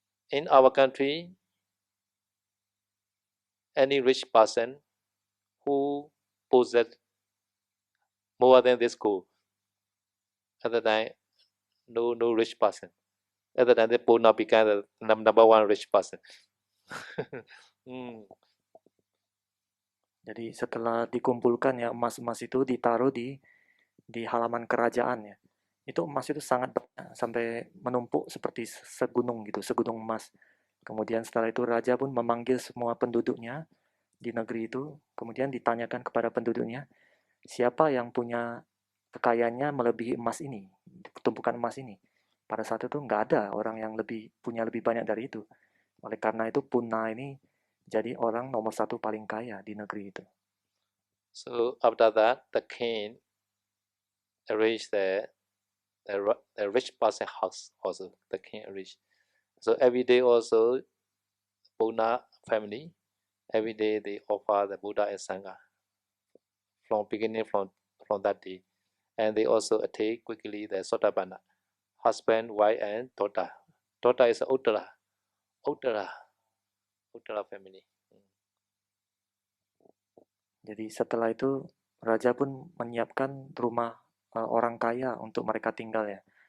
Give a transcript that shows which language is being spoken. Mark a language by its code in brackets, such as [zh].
[en] In our country, any rich person who possess more than this gold, at the time, no rich person. At the time, the Puna became the number one rich person. [id] Jadi setelah dikumpulkan ya emas-emas itu ditaruh di halaman kerajaan ya. Itu emas itu sangat banyak sampai menumpuk seperti segunung gitu, segunung emas. Kemudian setelah itu raja pun memanggil semua penduduknya di negeri itu, kemudian ditanyakan kepada penduduknya, siapa yang punya kekayaannya melebihi emas ini, tumpukan emas ini. Pada saat itu nggak ada orang yang punya lebih banyak dari itu. Oleh karena itu Puna ini jadi orang nomor satu paling kaya di negeri itu. [en] So after that, the king arranged the rich person house also. The king arranged. So every day also, Puna family, every day they offer the Buddha and Sangha. From beginning from that day, and they also attain quickly the Sotapanna, husband, wife, and daughter. Daughter is Uttara family. [id] Jadi setelah itu raja pun menyiapkan rumah orang kaya untuk mereka tinggal ya.